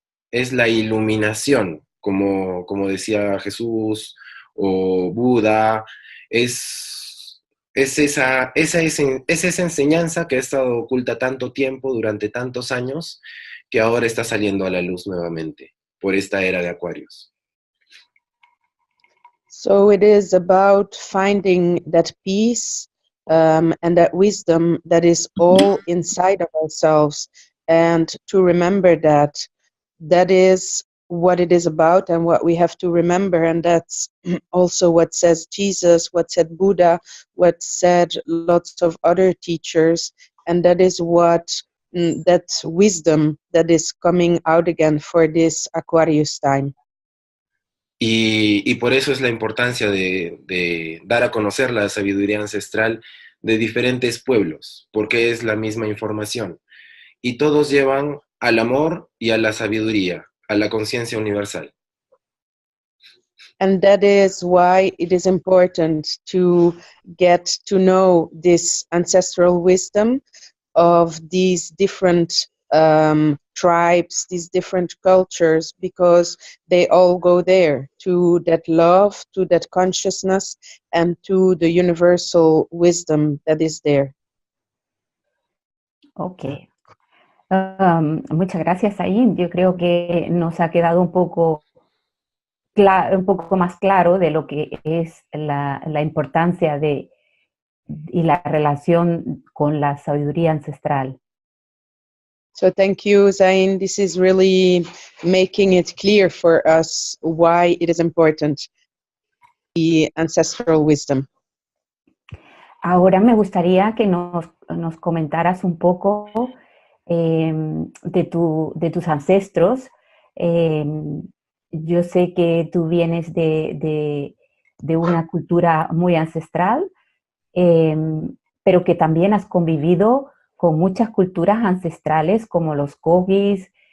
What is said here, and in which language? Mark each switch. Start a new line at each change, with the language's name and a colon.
Spanish: Es la iluminación, como decía Jesús o Buda, es esa enseñanza que ha estado oculta tanto tiempo, durante tantos años, que ahora está saliendo a la luz nuevamente por esta era de Acuarios.
English: So it is about finding that peace and that wisdom that is all inside of ourselves, and to remember that that is what it is about and what we have to remember, and that's also what says Jesus, what said Buddha, what said lots of other teachers, and that is what that wisdom that is coming out again for this Aquarius time.
Spanish: Y por eso es la importancia de dar a conocer la sabiduría ancestral de diferentes pueblos, porque es la misma información. Y todos llevan al amor y a la sabiduría, a la conciencia universal.
English: And that is why it is important to get to know this ancestral wisdom of these different tribes, these different cultures, because they all go there, to that love, to that consciousness, and to the universal wisdom that is there.
Spanish: Ok. Muchas gracias, Ain. Yo creo que nos ha quedado un poco más claro de lo que es la importancia y la relación con la sabiduría ancestral.
English: So thank you, Zain. This is really making it clear for us why it is important, the ancestral wisdom.
Spanish: Ahora me gustaría que nos comentaras un poco de tus ancestros. Yo sé que tú vienes de una cultura muy ancestral, pero que también has convivido con muchas culturas ancestrales como los Kogis,